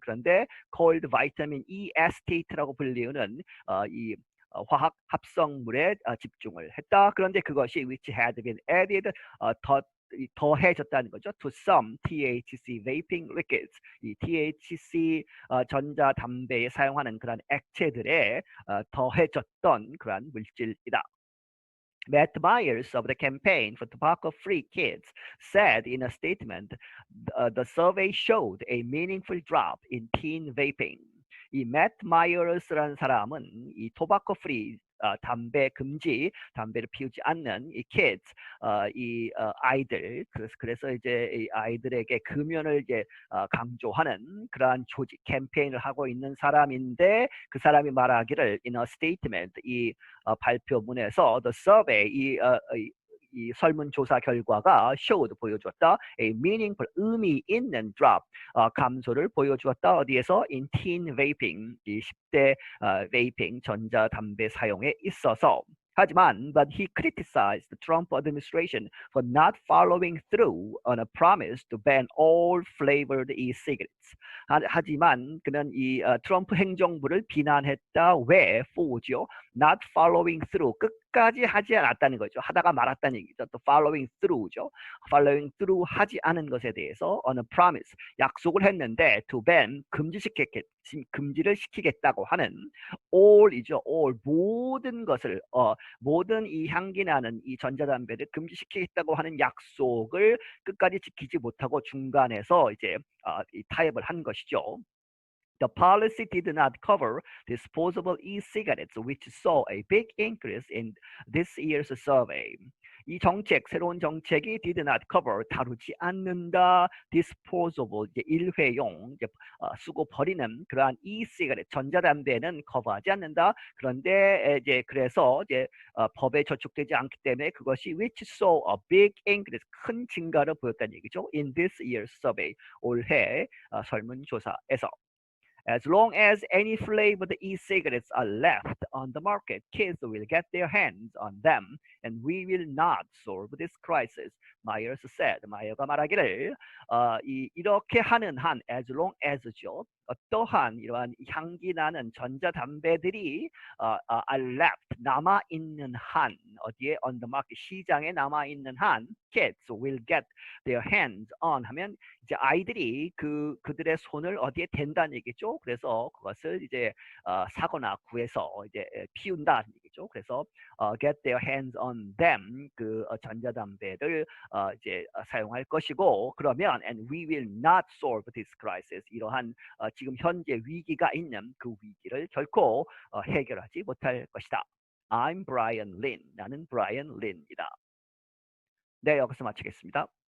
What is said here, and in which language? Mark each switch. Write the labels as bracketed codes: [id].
[ko] 그런데 [en] called vitamin E acetate [ko] 라고 불리우는 이 화학 합성물에 집중을 했다. 그런데 그것이 [en] which had been added, [ko] 더해졌다는 거죠. [en] to some THC vaping liquids. [ko] 이 THC 전자담배에 사용하는 그런 액체들에 더해졌던 그런 물질이다. [en] Matt Myers of the Campaign for Tobacco-Free Kids said in a statement, the survey showed a meaningful drop in teen vaping. [ko] 이 매트 마이어스라는 사람은 이 토바코 프리 담배 금지, 담배를 피우지 않는 이 kids, 이 아이들, 그래서 이제 이 아이들에게 금연을 이제 강조하는 그러한 조직 캠페인을 하고 있는 사람인데, 그 사람이 말하기를 [en] in a statement, [ko] 이 발표문에서 [en] the survey, [ko] 이 설문조사 결과가 showed, 보여주었다, [en] a meaningful, [ko] 의미 있는 drop, 감소를 보여주었다. 어디에서? [en] in teen vaping, [ko] 이 10대 베이핑, 전자담배 사용에 있어서. 하지만, [en] but he criticized the Trump administration for not following through on a promise to ban all flavored e-cigarettes. [ko] 하지만 그는 이 트럼프 행정부를 비난했다. 왜? for죠. [en] not following through, [ko] 끝까지 하지 않았다는 거죠. 하다가 말았다는 얘기죠. 또 [en] following through [ko] 죠. [en] following through [ko] 하지 않은 것에 대해서 [en] on a promise, [ko] 약속을 했는데 [en] to ban, [ko] 금지를 시키겠다고 하는 all이죠. all, 모든 것을 모든 이 향기 나는 이 전자담배를 금지시키겠다고 하는 약속을 끝까지 지키지 못하고 중간에서 이제 타협을 한 것이죠. [en] The policy did not cover disposable e-cigarettes, which saw a big increase in this year's survey. [ko] 이 정책, 새로운 정책이 [en] did not cover, [ko] 다루지 않는다, disposable, 이제 일회용, 이제 쓰고 버리는 그러한 e-cigarette, 전자담배는 커버하지 않는다. 그런데 이제 그래서 이제 법에 저촉되지 않기 때문에 그것이 [en] which saw a big increase, [ko] 큰 증가를 보였다는 얘기죠. [en] In this year's survey, [ko] 올해 설문조사에서. [en] As long as any flavored e-cigarettes are left on the market, kids will get their hands on them, and we will not solve this crisis, Myers said. [ko] 마이어가 말하기를 이렇게 하는 한, [en] as long as [ko] 죠. 어떠한 이러한 향기 나는 전자담배들이 [en] are left, [ko] 남아있는 한, 어디에? [en] on the market, [ko] 시장에 남아있는 한, [en] kids will get their hands on [ko] 하면 이제 아이들이 그들의 손을 어디에 댄다는 얘기죠. 그래서 그것을 이제 사거나 구해서 이제 피운다는 얘기죠. 그래서 [en] get their hands on them, [ko] 그 전자담배를 이제 사용할 것이고, 그러면 [en] and we will not solve this crisis, [ko] 이러한 지금 현재 위기가 있는 그 위기를 결코 해결하지 못할 것이다. [en] I'm Brian Lin. [ko] 나는 Brian Lin이다. 네, 여기서 마치겠습니다.